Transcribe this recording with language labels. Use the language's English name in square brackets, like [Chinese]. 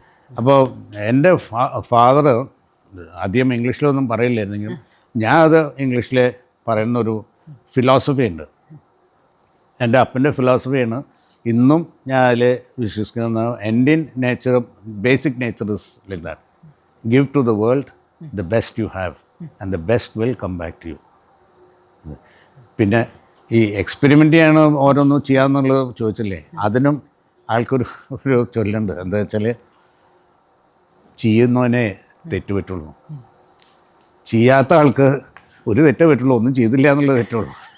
[Malayalam] അപ്പോൾ എൻ്റെ ഫാദർ അധികം ഇംഗ്ലീഷിലൊന്നും പറയില്ലായിരുന്നെങ്കിലും ഞാൻ അത് ഇംഗ്ലീഷിൽ പറയുന്നൊരു ഫിലോസഫി ഉണ്ട്. എൻ്റെ അപ്പൻ്റെ ഫിലോസഫിയാണ് ഇന്നും ഞാൻ അതിൽ വിശ്വസിക്കുന്നത്. [English] എൻ്റെ nature, basic nature is like that. Give to the world the best you have and the best will come back to you. [Malayalam] പിന്നെ ഈ എക്സ്പെരിമെൻ്റ് ചെയ്യണ ഓരോന്നും ചെയ്യാമെന്നുള്ളത് ചോദിച്ചില്ലേ, അതിനും ആൾക്കൊരു ചൊല്ലുണ്ട്. എന്താ വെച്ചാൽ, ചെയ്യുന്നവനെ തെറ്റ് പറ്റുള്ളൂ, ചെയ്യാത്ത ആൾക്ക് ഒരു തെറ്റേ പറ്റുള്ളൂ, ഒന്നും ചെയ്തില്ല എന്നുള്ളത് തെറ്റുള്ളൂ.